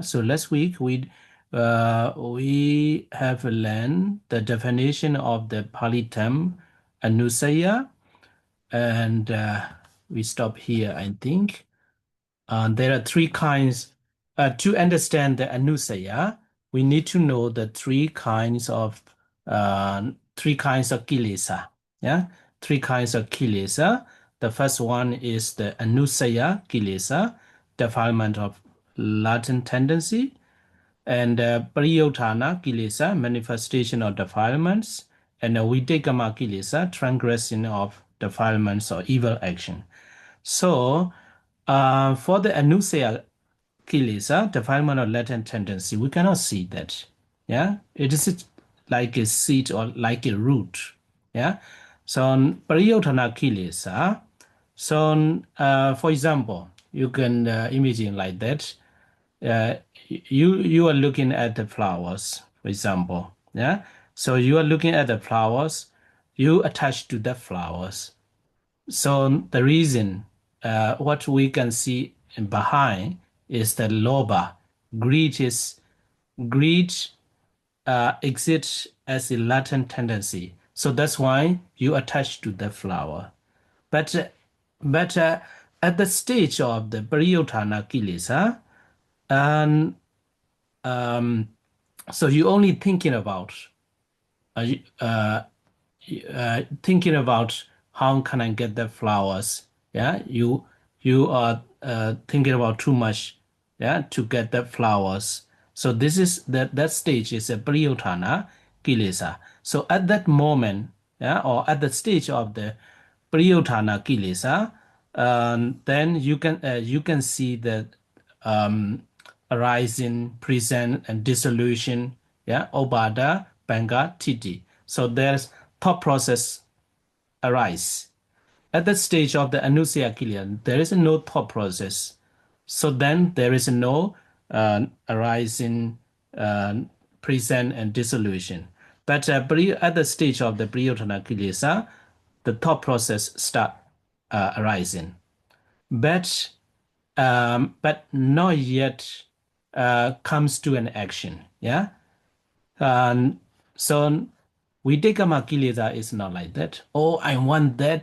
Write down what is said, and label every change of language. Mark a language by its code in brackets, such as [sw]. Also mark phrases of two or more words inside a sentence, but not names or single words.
[en] So last week we have learned the definition of the Pali term Anusaya, and we stop here, I think. There are three kinds. To understand the anusaya, we need to know the three kinds of kilesa. Yeah, three kinds of kilesa. The first one is the [pi] anusaya kilesa, [en] defilement of latent tendency, and [pi] pariyotthana kilesa, [en] manifestation of defilements, and [pi] vitekama kilesa, [en] transgression of defilements or evil action. So, for the [pi] anusaya kilesa, [en] defilement of latent tendency, we cannot see that. Yeah, it is like a seed or like a root. Yeah, so [pi] pariyotthana kilesa. [en] So, for example, you can imagine like that. Uh, you are looking at the flowers, for example. Yeah, so you are looking at the flowers. You attach to the flowers. So the reason, what we can see behind is the loba. Greed is greed exists as a latent tendency. So that's why you attach to the flower. But at the stage of the [pi] pariyotthana kilesa, [en] and so you only uh, uh, thinking about how can I get the flowers. Yeah, you are thinking about too much. Yeah, to get the flowers. So this is that stage is a [pi] priyotthana kilesa. [en] So at that moment, yeah, or at the stage of the [pi] priyotthana kilesa, [en] then you can see the um, arising, present, and dissolution. [pi] Yeah, obada, banga, titi. [en] So there's thought process arise. At that stage of the [pi] anusia kilian, [en] there is no thought process. So then there is no arising, uh, present, and dissolution. But at the stage of the [pi] priyotthana kilesa, [en] the thought process start arising. But not yet comes to an action. Yeah. And so [pi] Videkama Kilesa [en] is not like that. Oh, I want that.